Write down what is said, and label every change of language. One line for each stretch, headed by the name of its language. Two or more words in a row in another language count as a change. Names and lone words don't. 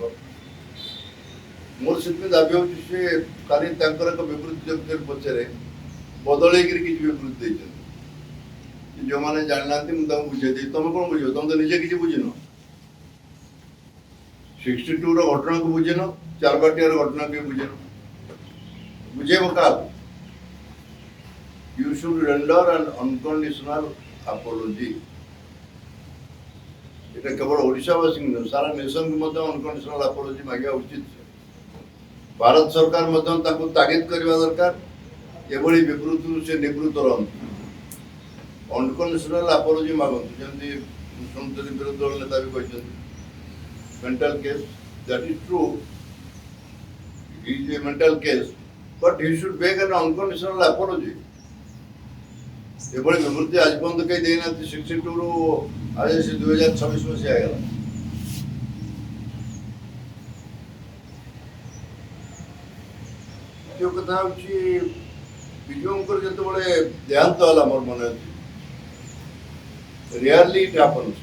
Odia: ମୋର ସେଥିପାଇଁ ଦାବି ହେଉଛି ସେ ଖାଲି ତାଙ୍କର ଏକ ବିବୃତ୍ତି ପଛରେ ବଦଳେଇକିରି କିଛି ବିବୃତ୍ତି ଦେଇଛନ୍ତି। ଯେଉଁମାନେ ଜାଣିନାହାନ୍ତି ମୁଁ ତାଙ୍କୁ ବୁଝେଇଦେବି। ତମେ କ'ଣ ବୁଝିବ? ତମେ ତ ନିଜେ କିଛି ବୁଝିନ। 62ର ଘଟଣାକୁ ବୁଝିନ, ଚାରବାଟିଆର ଘଟଣାକୁ ବି ବୁଝିନ। ବୁଝେଇବ କାହାକୁ?
English: You should render an unconditional apology.
Odia: ଏଟା କେବଳ ଓଡ଼ିଶାବାସୀ ନୁହେଁ, ସାରା ନେସନକୁ ମଧ୍ୟ
English: unconditional apology
Odia: ମାଗିବା ଉଚିତ। ଭାରତ ସରକାର ମଧ୍ୟ ତାଙ୍କୁ ତାଗିଦ କରିବା ଦରକାର ଏଭଳି ବିବୃତ୍ତିରୁ ସେ ନିବୃତ୍ତ ରହନ୍ତୁ।
English: unconditional apology
Odia: ମାଗନ୍ତୁ। ଯେମିତି ଶୁଣୁଥିଲି ବିରୋଧୀ ଦଳ ନେତା ବି କହିଛନ୍ତି
English: mental case, that is true, he is a mental case, but he should make an unconditional apology.
Odia: ଏଭଳି ବିବୃତ୍ତି ଆଜି ପର୍ଯ୍ୟନ୍ତ କେହି ଦେଇନାହାନ୍ତି। 62ରୁ ଆଜି ସେ 2026 ମସିହା ହେଇଗଲା। ଦ୍ୱିତୀୟ କଥା ହେଉଛି ବିଜୁଙ୍କର ଯେତେବେଳେ ଦେହାନ୍ତ ହେଲା, ମୋର ମନେ ଅଛି,
English: rarely it happens.